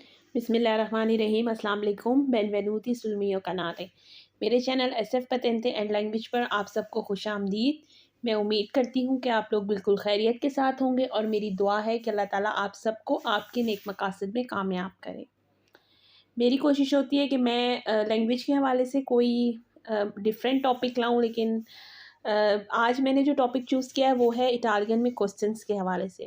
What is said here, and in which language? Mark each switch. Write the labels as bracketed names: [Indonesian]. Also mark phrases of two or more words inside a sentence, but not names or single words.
[Arabic] بسم الله الرحمن الرحيم السلام عليكم [Italian] benvenuti sul mio canale. [Urdu] میرے چینل ایس ایف پتینتے اینڈ لینگویج پر آپ سب کو خوش آمدید. میں امید کرتی ہوں کہ آپ لوگ بالکل خیریت کے ساتھ ہوں گے اور میری دعا ہے کہ اللہ تعالیٰ آپ سب کو آپ کے نیک مقاصد میں کامیاب کرے. میری کوشش ہوتی ہے کہ میں لینگویج کے حوالے سے کوئی [English] different topic [Urdu] لاؤں، لیکن آج میں نے جو ٹاپک چوز کیا ہے وہ ہے اٹالین میں کویسچنز کے حوالے سے.